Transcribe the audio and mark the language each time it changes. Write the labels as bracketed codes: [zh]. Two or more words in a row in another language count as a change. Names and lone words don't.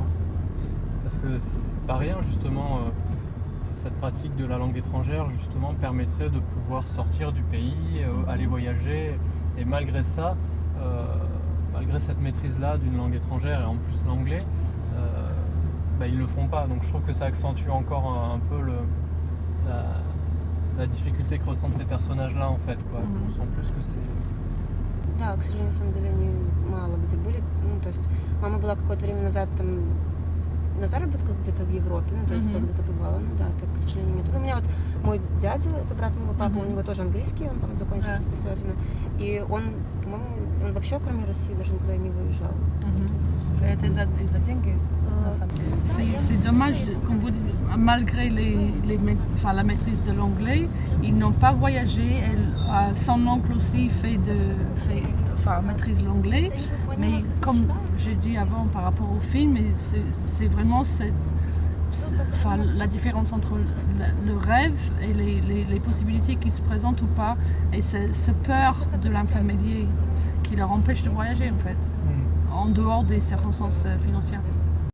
[fr] Parce que c'est pas rien justement, cette pratique de la langue étrangère justement permettrait de pouvoir sortir du pays, aller voyager, et malgré ça, malgré cette maîtrise-là d'une langue étrangère et en plus l'anglais, ils ne le font pas. Donc je trouve que ça accentue encore un peu la difficulté que ressentent ces personnages-là en fait. Quoi. On sent plus que c'est... [ru] Да, к сожалению, на самом деле они мало где были. Ну, то есть мама была какое-то время назад там на заработках где-то в Европе, ну, то есть где-то бывала, ну да, так, к сожалению, нет. Ну, у меня вот мой дядя, это брат моего папы, у него тоже английский, он там закончил что-то связано. И он, по-моему, он вообще кроме России даже никуда не выезжал. [fr] C'est dommage, comme vous dites, malgré la maîtrise de l'anglais, ils n'ont pas voyagé. Son oncle aussi maîtrise l'anglais, mais comme j'ai dit avant par rapport au film, c'est vraiment la différence entre le rêve et les possibilités qui se présentent ou pas, et cette peur de l'intermédiaire qui leur empêche de voyager en fait, en dehors des circonstances financières.